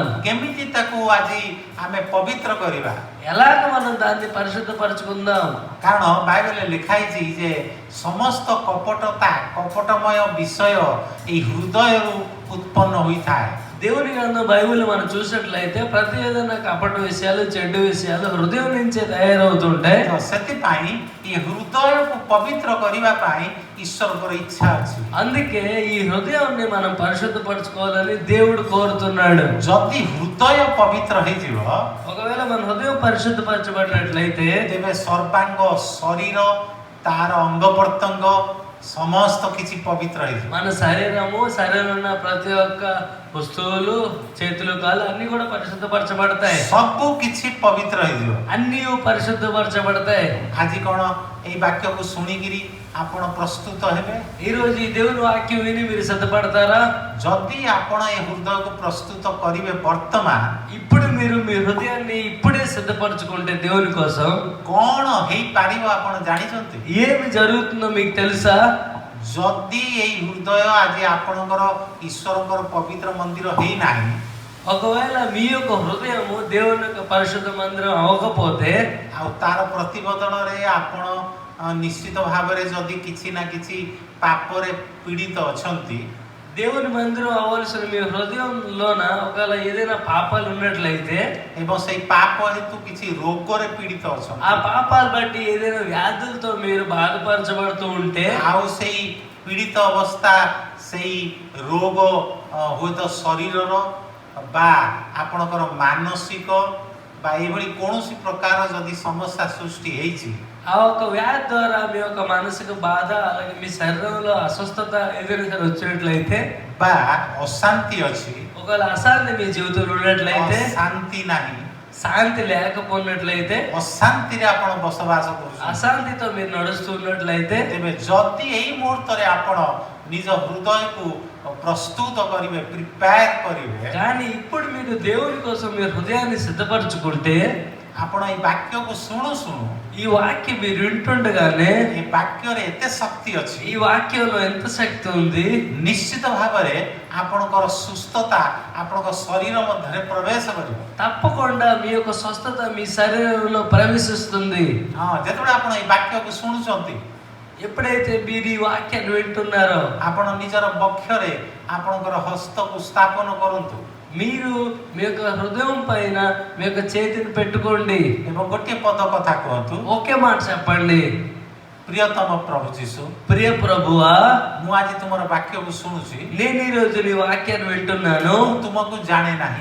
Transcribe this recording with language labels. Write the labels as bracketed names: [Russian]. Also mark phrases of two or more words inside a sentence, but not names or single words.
[Odia] କେମିତି ତାକୁ ଆଜି ଆମେ ପବିତ୍ର କରିବା? [Telugu] ఎలాగ మనం దాన్ని పరిశుద్ధపరచుకుందాం? [Odia] କାରଣ ବାଇବେଲରେ ଲେଖା ହେଇଛି ଯେ ସମସ୍ତ କପଟମୟ ବିଷୟ ଏଇ ହୃଦୟରୁ ଉତ୍ପନ୍ନ ହୋଇଥାଏ। [Telugu] దేవుని గ్రంథం బైబిల్ మనం చూసినట్లయితే ప్రతి ఏదైనా కపట విషయాలు, చెడ్డ విషయాలు హృదయం నుంచే తయారవుతుంటాయి। [Odia] ସେଥିପାଇଁ ఈ ହୃଦୟକୁ ପବିତ୍ର କରିବା ପାଇଁ ଈଶ୍ୱରଙ୍କର ଇଚ୍ଛା ଅଛି। [Telugu] అందుకే ఈ హృదయాన్ని మనం పరిశుద్ధపరచుకోవాలని దేవుడు కోరుతున్నాడు। [Odia] ଯଦି ହୃଦୟ పవిତ୍ର ହେଇଯିବ [Telugu] ఒకవేళ మన హృదయం పరిశుద్ధపరచబడినట్లయితే [Odia] ତେବେ ସର୍ବାଙ୍ଗ ଶରୀର, ତାର ଅଙ୍ଗ ପ୍ରତ୍ୟଙ୍ଗ ସମସ୍ତ କିଛି ପବିତ୍ର ହେଇଯିବ। [Telugu] మన శరీరంలో ఉన్న ప్రతి ఒక్క వస్తువులు, చేతులు, కాళ్ళు అన్ని కూడా పరిశుద్ధపరచబడతాయి। [Odia] ସବୁ କିଛି ପବିତ୍ର ହେଇଯିବ। [Telugu] అన్నీ పరిశుద్ధపరచబడతాయి। [Odia] ଆଜି କ'ଣ ଏଇ ବାକ୍ୟକୁ ଶୁଣିକିରି ଆପଣ ପ୍ରସ୍ତୁତ ହେବେ? [Telugu] ఈ రోజు ఈ దేవుని వాక్యం విని మీరు సిద్ధపడతారా? [Odia] ଯଦି ଆପଣ ଏ ହୃଦୟକୁ ପ୍ରସ୍ତୁତ କରିବେ ବର୍ତ୍ତମାନ, [Telugu] ఇప్పుడు మీరు మీ హృదయాన్ని ఇప్పుడే సిద్ధపరచుకుంటే దేవుని కోసం [Odia] କ'ଣ ହେଇପାରିବ ଆପଣ ଜାଣିଛନ୍ତି? [Telugu] ఏమి జరుగుతుందో మీకు తెలుసా? [Odia] ଯଦି ଏଇ ହୃଦୟ ଆଜି ଆପଣଙ୍କର ଈଶ୍ୱରଙ୍କର ପବିତ୍ର ମନ୍ଦିର ହେଇନାହିଁ, [Telugu] ఒకవేళ మీ యొక్క హృదయము దేవుని యొక్క పరిశుద్ధ మందిరం అవ్వకపోతే, [Odia] ଆଉ ତାର ପ୍ରତିବଦଳରେ ଆପଣ ନିଶ୍ଚିତ ଭାବରେ ଯଦି କିଛି ନା କିଛି ପାପରେ ପୀଡ଼ିତ ଅଛନ୍ତି, [Telugu] దేవుని మందిరం అవ్వాల్సిన మీ హృదయంలోన ఒకవేళ ఏదైనా పాపాలు ఉన్నట్లయితే [Odia] ଏବଂ ସେଇ ପାପ ହେତୁ କିଛି ରୋଗରେ ପୀଡ଼ିତ ଅଛନ୍ତି [Telugu] ఆ పాపాలు బట్టి ఏదైనా వ్యాధులతో మీరు బాధపరచబడుతూ ఉంటే [Odia] ଆଉ ସେଇ ପୀଡ଼ିତ ଅବସ୍ଥା ସେଇ ରୋଗ ହୁଏତ ଶରୀରର ବା ଆପଣଙ୍କର ମାନସିକ ବା ଏଇଭଳି କୌଣସି ପ୍ରକାର ଯଦି ସମସ୍ୟା ସୃଷ୍ଟି ହେଇଛି [Telugu] ఆ ఒక వ్యాధి ద్వారా మీ యొక్క మానసిక బాధ అలాగే మీ శరీరంలో అస్వస్థత ఏదైనా సరే వచ్చినట్లయితే [Odia] ବା ଅଶାନ୍ତି ଅଛି [Telugu] ఒకవేళ అశాంతి మీ జీవితంలో ఉన్నట్లయితే [Odia] ଅଶାନ୍ତି ନାହିଁ [Telugu] శాంతి లేకపోయినట్లయితే [Odia] ଅଶାନ୍ତିରେ ଆପଣ ବସବାସ କରୁଛନ୍ତି [Telugu] అశాంతితో మీరు నడుస్తున్నట్లయితే [Odia] ତେବେ ଯଦି ଏଇ ମୁହୂର୍ତ୍ତରେ ଆପଣ ନିଜ ହୃଦୟକୁ ପ୍ରସ୍ତୁତ କରିବେ ପ୍ରିପେୟାର କରିବେ [Telugu] కానీ ఇప్పుడు మీరు దేవుని కోసం మీ హృదయాన్ని సిద్ధపరచుకుంటే [Odia] ଆପଣ ଏଇ ବାକ୍ୟକୁ ଶୁଣୁ ଶୁଣୁ [Telugu] ఈ వాక్యం మీరు వింటుండగానే [Odia] ଏ ବାକ୍ୟରେ ଏତେ ଶକ୍ତି ଅଛି [Telugu] ఈ వాక్యంలో ఎంత శక్తి ఉంది [Odia] ନିଶ୍ଚିତ ଭାବରେ ଆପଣଙ୍କର ସୁସ୍ଥତା ଆପଣଙ୍କ ଶରୀର ମଧ୍ୟରେ ପ୍ରବେଶ କରିବ [Telugu] తప్పకుండా మీ యొక్క స్వస్థత మీ శరీరంలో ప్రవేశిస్తుంది [Odia] ହଁ ଯେତେବେଳେ ଆପଣ ଏଇ ବାକ୍ୟକୁ ଶୁଣୁଛନ୍ତି [Telugu] ఎప్పుడైతే మీరు ఈ వాక్యాన్ని వింటున్నారో [Odia] ଆପଣ ନିଜର ବକ୍ଷରେ ଆପଣଙ୍କର ହସ୍ତକୁ ସ୍ଥାପନ କରନ୍ତୁ [Telugu] మీరు మీ యొక్క హృదయం పైన మీ యొక్క చేతిని పెట్టుకోండి [Odia] ଏବଂ ଗୋଟିଏ ପଦ କଥା କୁହନ୍ତୁ [Telugu] ఒకే మాట చెప్పండి [Odia] ପ୍ରିୟତମ ପ୍ରଭୁ ଯୀଶୁ [Telugu] ప్రియ ప్రభువా [Odia] ମୁଁ ଆଜି ତୁମର ବାକ୍ୟକୁ ଶୁଣୁଛି [Telugu] నేను ఈ రోజు నీ వాక్యాన్ని వింటున్నాను [Odia] ମୁଁ ତୁମକୁ ଜାଣେ ନାହିଁ